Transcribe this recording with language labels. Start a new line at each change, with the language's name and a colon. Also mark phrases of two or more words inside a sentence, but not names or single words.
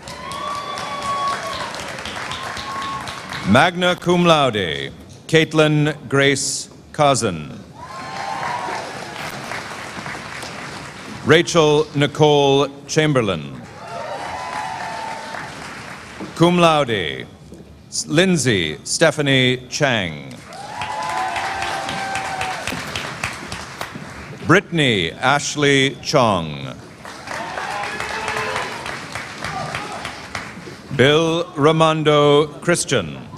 Latin: Magna cum laude,
English: Caitlin Grace Cousin. Rachel Nicole Chamberlain.
Latin: Cum laude,
English: Lindsay Stephanie Chang. Brittany Ashley Chong. Bill Ramondo Christian.